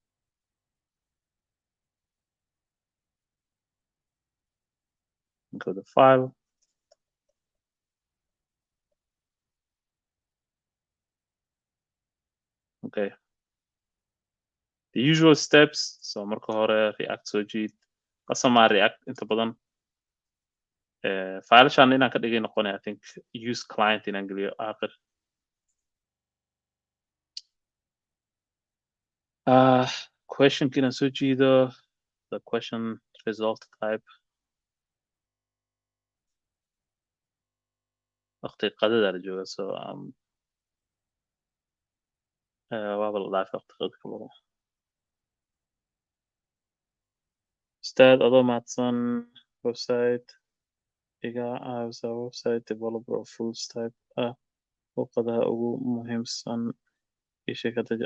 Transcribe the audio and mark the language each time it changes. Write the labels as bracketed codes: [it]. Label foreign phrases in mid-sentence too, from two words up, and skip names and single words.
[en] Go to the file. Okay. The usual steps. [so] So marka hore React soo jiid. Qasama React inta badan. File-shan inaan ka dhigay noqonaya [en] I think use client [so] inaan geliyo aakhir. Question inaan soo jiido. [en] The question result type. [so] Waqti qadada la jooga so waaba la dhaafay waqti qadada. Ustaad adoo mahadsan website iga caawisa [en] website developer [so] oo [en] full stack [so] ah luuqadaha ugu muhiimsan ii sheeg hadda.